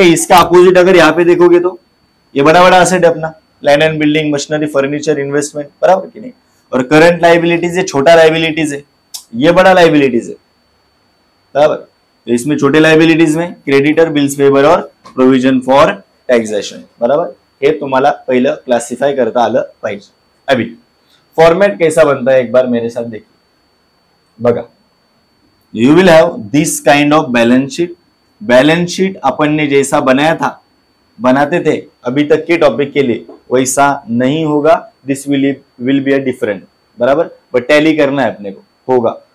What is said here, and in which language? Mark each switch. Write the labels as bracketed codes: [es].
[hi] इसका अपोजिट अगर यहाँ पे देखोगे तो ये बड़ा बड़ा असेट है अपना, land and building, machinery, furniture, investment, बराबर कि नहीं? और करंट लायबिलिटीज ये छोटा लायबिलिटीज है, ये बड़ा लायबिलिटीज है, बराबर। तो इसमें छोटे लायबिलिटीज में क्रेडिटर, बिल्स पेएबल और प्रोविजन फॉर टॅक्सेशन, बराबर। [mr] हे तुम्हाला पहिलं क्लासिफाई करता आलं पाहिजे। [hi] अभी फॉर्मेट कैसा बनता है एक बार मेरे साथ देखिए, बघा। [en] You will have this kind of balance sheet. [hi] Balance sheet अपन ने जैसा बनाते थे अभी तक के टॉपिक के लिए, वैसा नहीं होगा। [en] this will be a different, [hi] बराबर। बट टैली करना है अपने को, होगा।